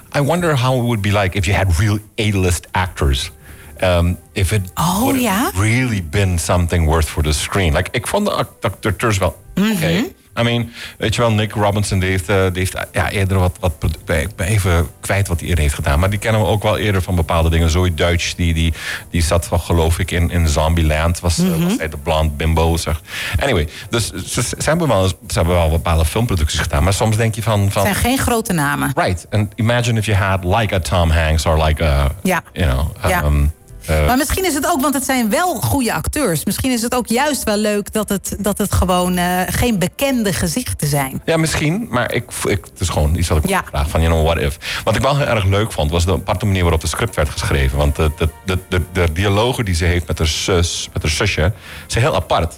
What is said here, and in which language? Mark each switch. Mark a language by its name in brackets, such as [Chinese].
[English] I wonder how it would be like if you had real A-list actors. If it would have really been something worth for the screen. [Dutch] Like, ik vond de acteurs wel oké. Okay. I mean, weet je wel, Nick Robinson die heeft eerder wat even kwijt wat hij eerder heeft gedaan. Maar die kennen we ook wel eerder van bepaalde dingen. Zoe Deutsch, die zat wel, geloof ik, in Zombieland. Was hij de blonde bimbo, zeg. Anyway, dus ze hebben wel bepaalde filmproducties gedaan. Maar soms denk je van... Het zijn geen grote namen. [English] Right. And imagine if you had like a Tom Hanks or like a... [Dutch] Ja. [English] You know, [Dutch] Maar misschien is het ook, want het zijn wel goede acteurs. Misschien is het ook juist wel leuk dat het gewoon geen bekende gezichten zijn. Ja, misschien. Maar ik, het is gewoon iets wat ik vraag van, [English] you know, what if. [Dutch] Wat ik wel heel erg leuk vond, was de aparte manier waarop de script werd geschreven. Want de dialogen die ze heeft met haar zusje, zijn heel apart.